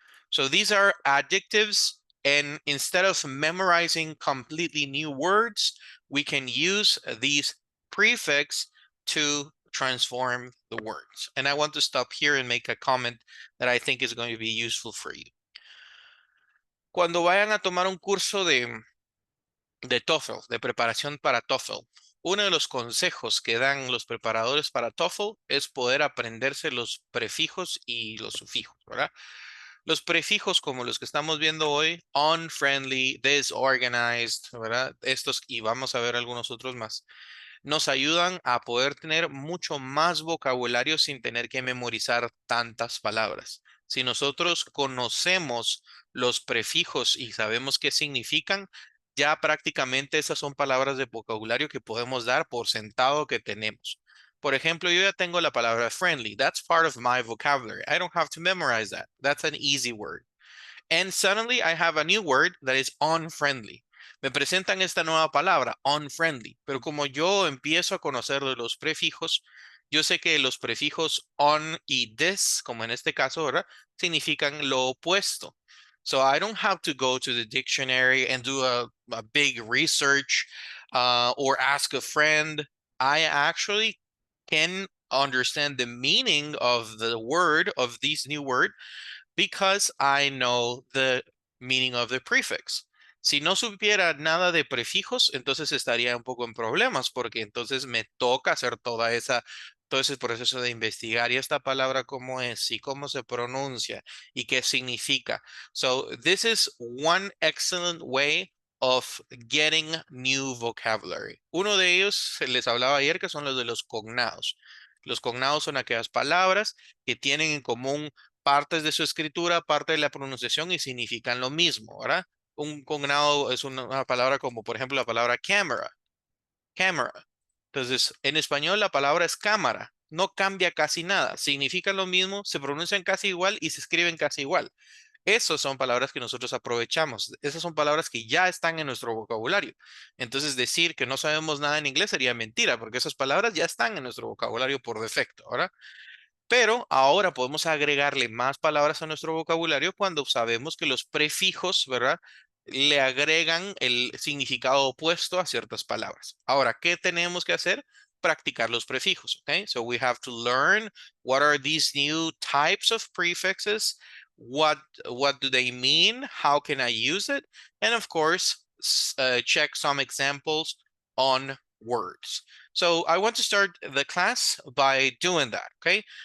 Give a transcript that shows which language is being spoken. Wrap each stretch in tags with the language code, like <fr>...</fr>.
<en>So these are adjectives, and instead of memorizing completely new words, we can use these prefix to transform the words. And I want to stop here and make a comment that I think is going to be useful for you.</en> <es>Cuando vayan a tomar un curso de TOEFL, de preparación para TOEFL, uno de los consejos que dan los preparadores para TOEFL es poder aprenderse los prefijos y los sufijos, ¿verdad? Los prefijos como los que estamos viendo hoy, unfriendly, disorganized, ¿verdad? Estos, y vamos a ver algunos otros más, nos ayudan a poder tener mucho más vocabulario sin tener que memorizar tantas palabras. Si nosotros conocemos los prefijos y sabemos qué significan, ya prácticamente esas son palabras de vocabulario que podemos dar por sentado que tenemos. Por ejemplo, yo ya tengo la palabra friendly.</es> <en>That's part of my vocabulary. I don't have to memorize that. That's an easy word. And suddenly I have a new word that is unfriendly.</en> <es>Me presentan esta nueva palabra, unfriendly, pero como yo empiezo a conocer de los prefijos, yo sé que los prefijos on y this, como en este caso, ¿verdad? Significan lo opuesto.</es> <en>So I don't have to go to the dictionary and do a big research or ask a friend. I actually can understand the meaning of the word, of this new word, because I know the meaning of the prefix.</en> <es>Si no supiera nada de prefijos, entonces estaría un poco en problemas, porque entonces me toca hacer todo ese proceso de investigar y esta palabra cómo es y cómo se pronuncia y qué significa.</es> <en>So this is one excellent way of getting new vocabulary.</en> <es>Uno de ellos, les hablaba ayer, que son los de los cognados. Los cognados son aquellas palabras que tienen en común partes de su escritura, parte de la pronunciación y significan lo mismo, ¿verdad? Un cognado es una palabra como, por ejemplo, la palabra camera, camera. Entonces, en español la palabra es cámara, no cambia casi nada, significan lo mismo, se pronuncian casi igual y se escriben casi igual. Esas son palabras que nosotros aprovechamos. Esas son palabras que ya están en nuestro vocabulario. Entonces, decir que no sabemos nada en inglés sería mentira, porque esas palabras ya están en nuestro vocabulario por defecto, ¿verdad? Pero ahora podemos agregarle más palabras a nuestro vocabulario cuando sabemos que los prefijos, ¿verdad? Le agregan el significado opuesto a ciertas palabras. Ahora, ¿qué tenemos que hacer? Practicar los prefijos, ¿ok?</es> <en>So we have to learn what are these new types of prefixes, what what do they mean, how can I use it, and of course, check some examples on words. So I want to start the class by doing that, okay?</en>